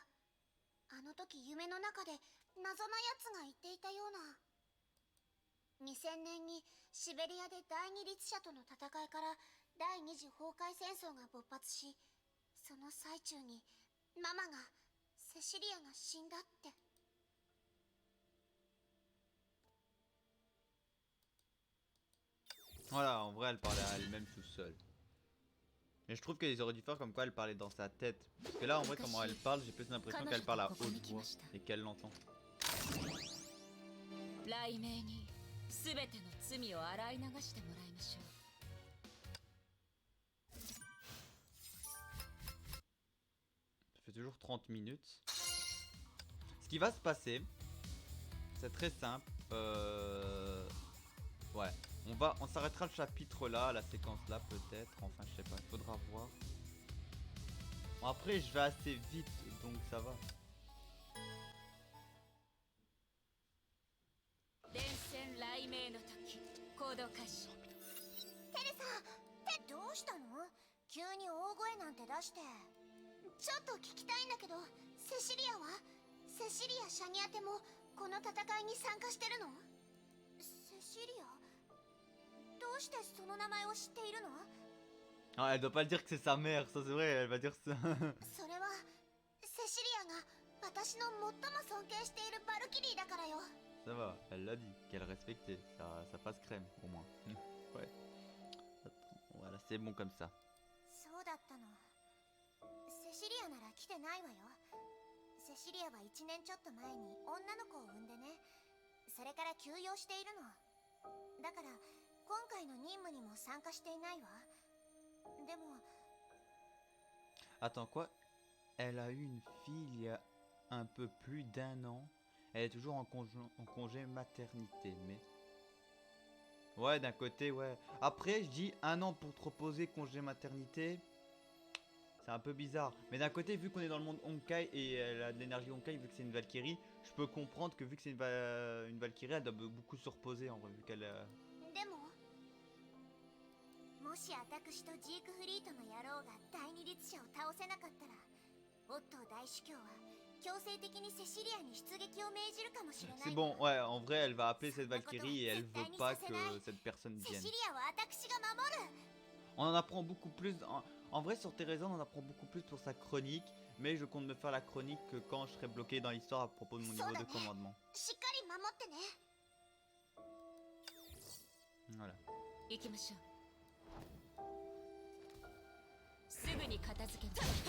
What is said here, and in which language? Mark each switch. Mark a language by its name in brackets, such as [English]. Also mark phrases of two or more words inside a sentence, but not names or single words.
[Japanese] あの時夢の中で謎のやつが言っていたような。2000年にシベリアで第二律者との戦いから第二次崩壊戦争が勃発し、その最中にママがセシリアが死んだって。 [French] Voilà, en vrai, elle parlait à elle-même tout seule. Mais je trouve qu'ils auraient dû faire comme quoi elle parlait dans sa tête. Parce que là, en vrai, comment elle parle, j'ai plus l'impression qu'elle parle à haute voix et qu'elle l'entend. [Japanese] 雷鳴に全ての罪を洗い流してもらいましょう。 [French] Ça fait toujours 30 minutes. Ce qui va se passer, c'est très simple. Ouais, on s'arrêtera le chapitre là, la séquence là peut-être. Enfin, je sais pas, il faudra voir. Bon, après, je vais assez vite, donc ça va. [Japanese] 電線雷鳴の時行動開始。テレサ、どうしたの？急に大声なんて出して。ちょっと聞きたいんだけど、セシリアは？セシリア・シャニアテもこの戦いに参加してるの？セシリア？どうしてその名前を知っているの？ [French] Ah, elle doit pas le dire que c'est sa mère, ça c'est vrai, elle va dire ça. [Japanese] それはセシリアが私の最も尊敬しているバルキリーだからよ。 [French] Ça va, elle l'a dit, qu'elle respectait, ça passe crème au moins. Ouais. Attends, voilà, c'est bon comme ça. [Japanese] そうだったの。セシリアなら来てないわよ。セシリアは1年ちょっと前に女の子を産んでね。それから休養しているの。だから今回の任務にも参加していないわ。でも [French] Attends, quoi? Elle a eu une fille il y a un peu plus d'1 an. Elle est toujours en congé maternité, mais... Ouais, d'un côté, ouais. Après, je dis 1 an pour te reposer, congé maternité. C'est un peu bizarre. Mais d'un côté, vu qu'on est dans le monde Honkai et elle a de l'énergie Honkai, vu que c'est une Valkyrie, je peux comprendre que vu que c'est une Valkyrie, elle doit beaucoup se reposer en vrai, vu qu'elle... [Japanese] でももし私とジークフリートの野郎が第二律者を倒せなかったら、オットー大主教は強制的にセシリアに出撃を命じるかもしれない。 [French] C'est bon, ouais, en vrai, elle va appeler cette Valkyrie et elle veut pas que cette personne vienne. [Japanese] セシリアは私が守る。 [French] On en apprend beaucoup plus. En vrai, sur Teresa, on en apprend beaucoup plus pour sa chronique. Mais je compte me faire la chronique que quand je serai bloqué dans l'histoire à propos de mon niveau de commandement. [Japanese] しっかり守ってね。 [French] Voilà. [Japanese] 行きましょう。すぐに片付けます。